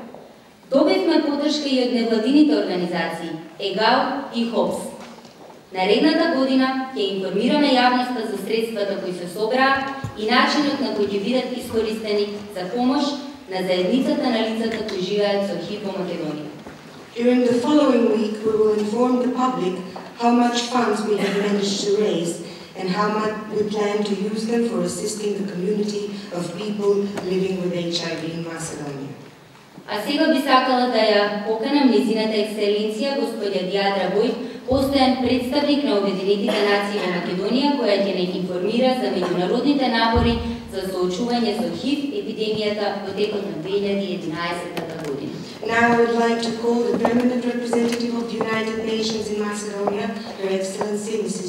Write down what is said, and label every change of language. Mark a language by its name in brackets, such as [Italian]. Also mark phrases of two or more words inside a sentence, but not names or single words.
[Macedonian] Добивме поддршка и од невладините организации, ЕГАЛ и ХОПС. Наредната година ќе информираме јавноста за средствата кои се собраа и начинот на кој ќе бидат искористени за помош на заедницата на лицата кои живеат со ХИВ во Македонија. [English] During the following week, we will inform the public how much funds we have managed to raise and how much we plan to use them for assisting the community of people living with HIV in Macedonia. [Macedonian] А сега би сакала да ја поканам незината екселенција господја Дијадра Војд, постојан представник на Обединетите нации во Македонија, која ќе не информира за меѓународните напори за соочување со ХИВ епидемијата во текот на 2011 година. [English] Now I would like to call the permanent representative of the United Nations in Macedonia, Her Excellency Mrs.